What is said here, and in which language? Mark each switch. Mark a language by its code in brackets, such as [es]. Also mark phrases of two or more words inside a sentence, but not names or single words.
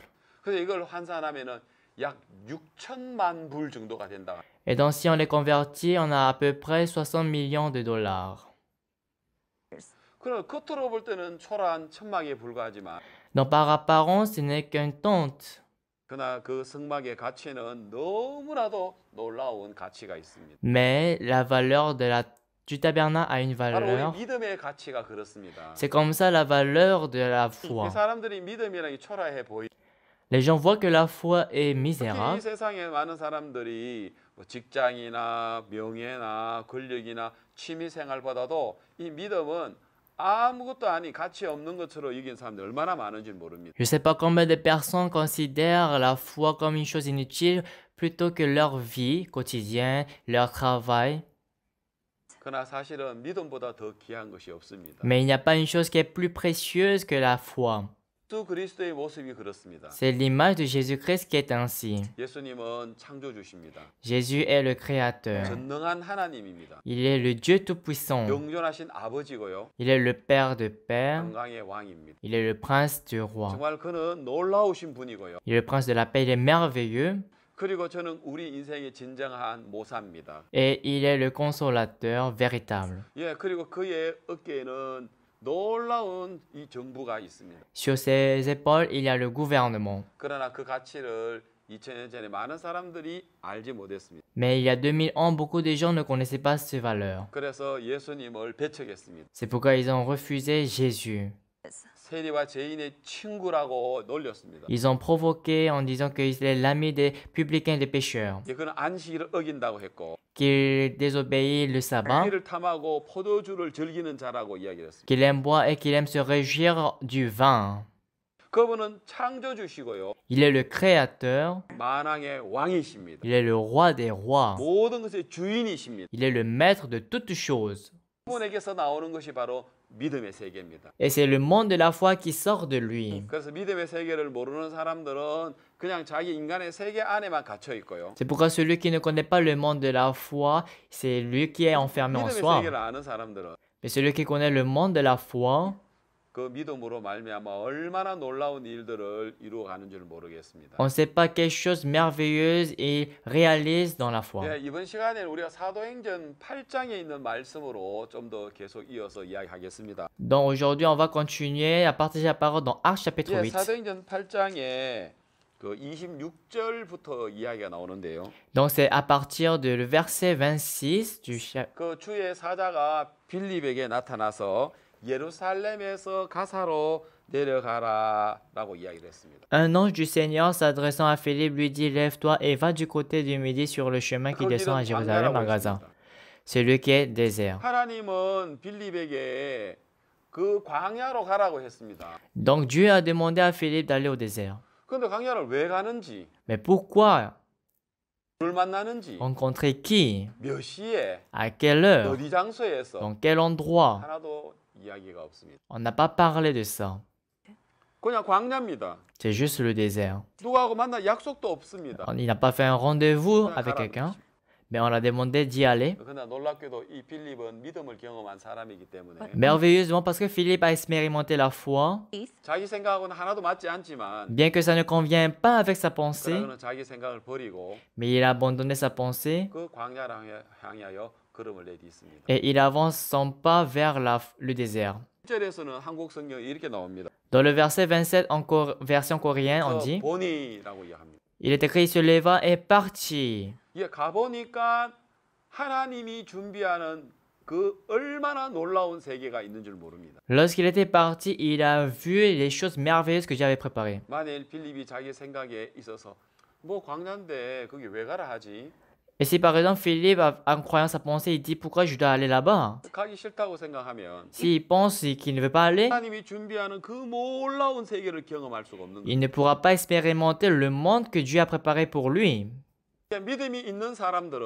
[ko] 그래서 이걸 환산하면은 약 6천만 불 정도가 된다. [fr] Et donc si on les convertit, on a à peu près 60 millions de dollars. [ko] 그럼 겉으로 볼 때는 초라한 천막에 불과하지만 [fr] Donc par apparence, ce n'est qu'une tente. [ko] 그러나 그 성막의 가치는 너무나도 놀라운 가치가 있습니다. [fr] Mais la valeur du tabernacle a une [ko] 바로 [fr] valeur. [ko] 우리 믿음의 가치가 그렇습니다. [fr] C'est comme ça la valeur de la foi. [ko] 사람들이 믿음이라는 게 초라해 보이. [fr] Les gens voient que la foi est [ko] 특히 이 [fr] misérable. [ko] 세상에 많은 사람들이 직장이나 명예나 권력이나 취미 생활보다도 이 믿음은 아무것도 아닌 가치 없는 것처럼 여긴 사람들 얼마나 많은지 모릅니다. [fr] Je ne sais pas combien de personnes considèrent la foi comme une chose inutile plutôt que leur vie quotidienne, leur travail. [ko] 그러나 사실은 믿음보다 더 귀한 것이 없습니다. [fr] Mais il n'y a pas une chose qui est plus précieuse que la foi. [ko] 예수 그리스도의 모습이 그렇습니다. [fr] C'est l'image de Jésus-Christ qui est ainsi. [ko] 예수님은 창조주십니다. [fr] Jésus est le Créateur. [ko] 전능한 하나님입니다. [fr] Il est le Dieu Tout-Puissant. [ko] 영존하신 아버지고요. [fr] Il est le Père de Pères. [ko] 평강의 왕입니다. [fr] Il est le Prince du Roi. [ko] 정말 그는 놀라우신 분이고요. [fr] Il est le Prince de la paix. Il est merveilleux. [ko] 그리고 저는 우리 인생의 진정한 모사입니다. [fr] Et il est le consolateur véritable. [ko] 예, 그리고 그의 어깨에는 놀라운 이 정부가 있습니다. [fr] Sur ses épaules, il y a le gouvernement. [ko] 그러나 그 가치를 2000년 전에 많은 사람들이 알지 못했습니다. [fr] Mais il y a 2000 ans, beaucoup de gens ne connaissaient pas ces valeurs. [ko] 그래서 예수님을 배척했습니다. [fr] C'est pourquoi ils ont refusé Jésus. [ko] 세리와 죄인의 친구라고 놀렸습니다. [fr] Ils ont provoqué en disant qu'il est l'ami des publicains et des pécheurs, [ko] 예, 그는 안식일을 어긴다고 했고 [fr] qu'il désobéit le sabbat, [ko] 피를 탐하고 포도주를 즐기는 자라고 이야기를 했습니다. [fr] qu'il aime boire et qu'il aime se réjouir du vin. [ko] 그분은 창조주시고요. [fr] Il est le créateur, [ko] 만왕의 왕이십니다. [fr] il est le roi des rois, [ko] 모든 것의 주인이십니다. [fr] il est le maître de toutes choses. [ko] 그분에게서 나오는 것이 바로 믿음의 세계입니다. [fr] Et c'est le monde de la foi qui sort de lui. [ko] 그래서 믿음의 세계를 모르는 사람들은 그냥 자기 인간의 세계 안에만 갇혀 있고요. [fr] C'est pourquoi celui qui ne connaît pas le monde de la foi, c'est lui qui est enfermé en [ko] 믿음의 [fr] soi. [ko] 세계를 아는 사람들은 [fr] Mais celui qui connaît le monde de la foi, [ko] 그 믿음으로 말미암아 얼마나 놀라운 일들을 이루어가는 줄 모르겠습니다. [fr] on ne sait pas quelle chose merveilleuse il réalise dans la foi. [ko] 네, 이번 시간에 우리가 사도행전 8장에 있는 말씀으로 좀 더 계속 이어서 이야기하겠습니다. [fr] Donc aujourd'hui, on va continuer à partager la parole dans Actes chapitre [ko] 예, [fr] 8. [ko] 사도행전 8장에 그 26절부터 이야기가 나오는데요. [fr] Donc c'est à partir de le verset 26 du chapitre. [ko] 그 주의 사자가 빌립에게 나타나서 예루살렘에서 가사로 내려가라라고 이야기를 했습니다. [fr] Un ange du Seigneur s'adressant à Philippe lui dit, lève-toi et va du côté du midi sur le chemin qui [ko] 그 [fr] descend à [ko] 길은 [fr] Jérusalem à [ko] 광야라고 [fr] Gaza. [ko] 했습니다. [fr] Celui qui est désert. [ko] 하나님은 빌립에게 그 광야로 가라고 했습니다. [fr] Donc Dieu a demandé à Philippe d'aller au désert. [ko] 그런데 광야를 왜 가는지, [fr] Mais pourquoi? [ko] 뭘 만나는지, [fr] Rencontrer qui? [ko] 몇 시에, [fr] À quelle heure? [ko] 어디 장소에서 [fr] Dans quel endroit? [ko] 하나도 이야기가 없습니다. [fr] On n'a pas parlé de ça. [ko] 그냥 광야입니다. [fr] C'est juste le désert. [ko] 누구하고 만날 약속도 없습니다. [fr] Il n'a pas fait un rendez-vous [ko] 그냥 [fr] avec [ko] 가라는 [fr] quelqu'un, [ko] 것이죠. [fr] mais on a demandé d'y aller. [ko] 그러나 놀랍게도 이 빌립은 믿음을 경험한 사람이기 때문에 [fr] Merveilleusement parce que Philippe a expérimenté la foi. [ko] 자기 생각하고는 하나도 맞지 않지만 [fr] Bien que ça ne convient pas avec sa pensée, [ko] 그러나 그는 자기 생각을 버리고 [fr] mais il a abandonné sa pensée [ko] 그 광야를 향하여 걸음을 내딛습니다. [fr] et il avance son pas vers le désert. [ko] 1절에서는 한국 성경에 이렇게 나옵니다. [fr] Dans le verset 27 en version coréenne, on [ko] 그 [fr] dit, [ko] 보니라고 이야기합니다. [fr] il est écrit, il se leva et partit. [ko] 예, 가보니까 하나님이 준비하는 그 얼마나 놀라운 세계가 있는 줄 모릅니다. [fr] Lorsqu'il était parti, il a vu les choses merveilleuses que Dieu avait préparées. [ko] 만일 빌립이 자기 생각에 있어서 뭐 광야인데 거기 왜 가라 하지? [fr] Et si par exemple Philippe, en croyant sa pensée, il dit pourquoi je dois aller là-bas? [ko] 가기 싫다고 생각하면 [fr] S'il pense qu'il ne veut pas aller, [ko] 하나님이 준비하는 그 놀라운 세계를 경험할 수가 없는 거예요. [fr] il ne pourra pas expérimenter le monde que Dieu a préparé pour lui. [ko] 믿음이 있는 사람들은